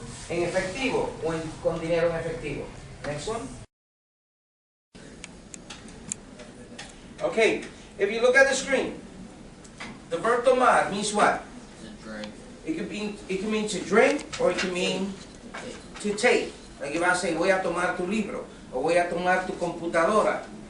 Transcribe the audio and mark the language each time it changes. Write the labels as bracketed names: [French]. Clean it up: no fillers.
[Spanish] En efectivo, con dinero en efectivo. [English] Next one. Okay, if you look at the screen, the verb tomar means what? It can mean to drink, or it can mean to take. Like if I say [Spanish] voy a tomar tu libro, [English] or [Spanish] voy a tomar tu computadora.